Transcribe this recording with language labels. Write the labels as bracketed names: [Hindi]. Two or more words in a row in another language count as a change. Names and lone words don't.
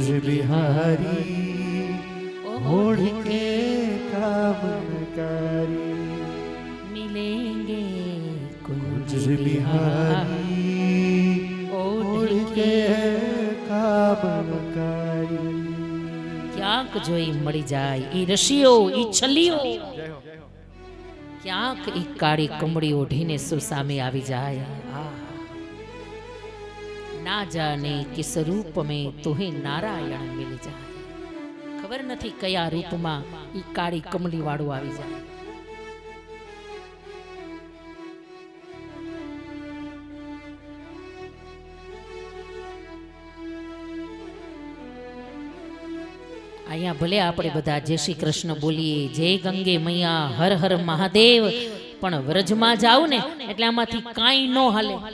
[Hindi] बिहारी ओढ़ के कामर कारी मिलेंगे कुंज बिहारी ओढ़ के कामर कारी। [Gujarati] ક્યાંક જોઈ મળી જાય ઈ રશિયો, ઈ છલીઓ, ક્યાંક ઈ કાળી કમળી ઓઢીને સુસામે આવી જાય। [Hindi] ना जाने किस रूप में तुहे नारायण मिल जाए। [Gujarati] ખબર નથી કયા રૂપમાં ઈ કાળી કમળી વાળું આવી જાય। અહીંયા ભલે આપણે બધા જય શ્રી કૃષ્ણ બોલીએ, જય ગંગે મૈયા, હર હર મહાદેવ, પણ વ્રજમાં જાવ ને એટલે આમાંથી કાંઈ ન હાલે।